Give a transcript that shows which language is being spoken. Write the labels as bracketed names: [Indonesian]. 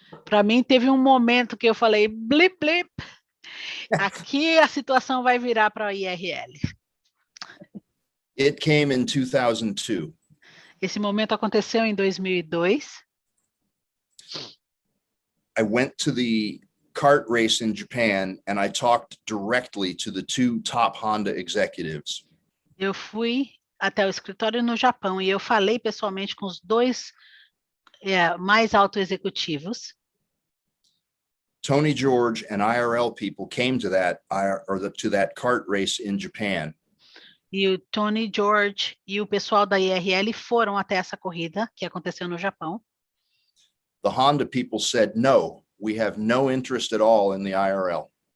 [Portuguese] Para mim, teve um momento que eu falei, blip, blip, aqui a situação vai virar para a IRL. [English] It came in 2002. [Portuguese] Esse momento aconteceu em 2002. [English] I went to the kart race in Japan and I talked directly to the two top Honda executives. [Portuguese] Eu fui até o escritório no Japão e eu falei pessoalmente com os dois mais altos executivos. [English] Tony George and IRL people came to that kart race in Japan. [Portuguese] E o Tony George e o pessoal da IRL foram até essa corrida que aconteceu no Japão. [English] The Honda people said, no, we have no interest at all in the IRL.